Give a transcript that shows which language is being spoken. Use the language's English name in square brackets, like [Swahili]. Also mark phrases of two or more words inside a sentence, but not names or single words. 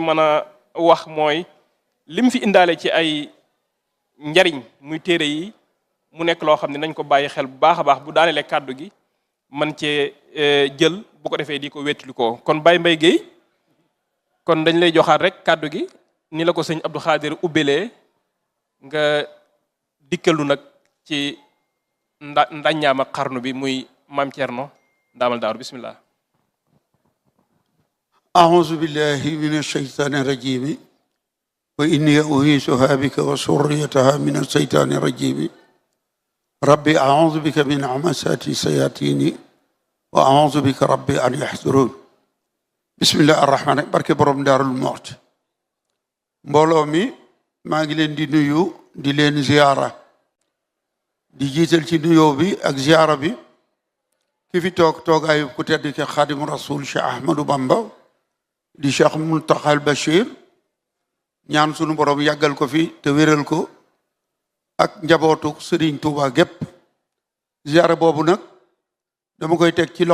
[Wolof] mën a wax mooy lim fi indaale ci ay njariñ muy téere yi mu nekk loo xam ne nañ ko bàyyi xel bu baax a baax bu daanelee kàddu gi man cee jël bu ko defee di ko wettali ko kon Baye Mbaye Gueye kon dañ lay joxaat rek kàddu gi ni la ko sëñ Abdou Khadre ubbelee nga dikkalu nag ci ndaññaam ak xarnu bi muy Mame Thierno ndaamal daaru bismillah. [Arabic] أعوذ بالله من الشيطان الرجيم وإني أعيذها بك وذريتها من الشيطان الرجيم ربي أعوذ بك من همزات الشياطين وأعوذ بك ربي أن يحضرون بسم الله الرحمن الرحيم [Wolof] barke borom Daarul Mouhty mbooloo mi maa ngi leen di nuyu di leen ziyaara di jiital ci nuyoo bi ak ziyaara bi ki fi toog toogaayu ku tedd ki Xaadimu Rasuul Cheikh Ahmadou Bamba di Cheikh Mountakha Bachir ñaan sunu borom yàggal ko fi te wéral ko ak njabootu Serigne Touba gépp ziyaara boobu nag dama koy teg ci